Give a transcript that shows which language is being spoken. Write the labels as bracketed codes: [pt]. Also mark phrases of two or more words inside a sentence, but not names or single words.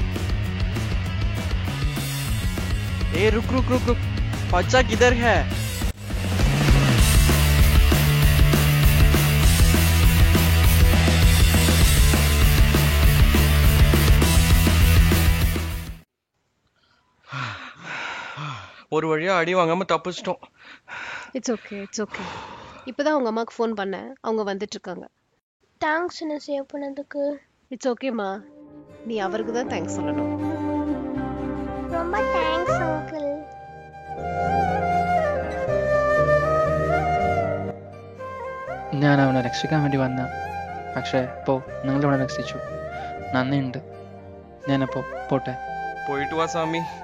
[hi] ए रुक रुक रुक रुक, बच्चा किधर है? [ta] ஒரு வழியா அடி வாங்காம தப்பிச்சிட்டோம். [en] it's okay, it's okay. [ta] இப்பதான் உங்க அம்மாக்கு ஃபோன் பண்ணேன், அவங்க வந்துட்டு இருக்காங்க. தேங்க்ஸ் என்ன சேவ் பண்ணதுக்கு. [en] it's okayம்மா, [ta] நீ அவருக்கு தான் தேங்க்ஸ் சொல்லணும். ரொம்ப தேங்க்ஸ் அங்கிள். [ml] ഞാൻ അവനെ രക്ഷിക്കാൻ വേണ്ടി വന്ന, പക്ഷേ ഇപ്പോൾ നിങ്ങൾ അവനെ രക്ഷിച്ചു. നന്ദിയുണ്ട്. ഞാനപ്പോൾ പോട്ടെ. [ta] போயிட்டு வா சாமி.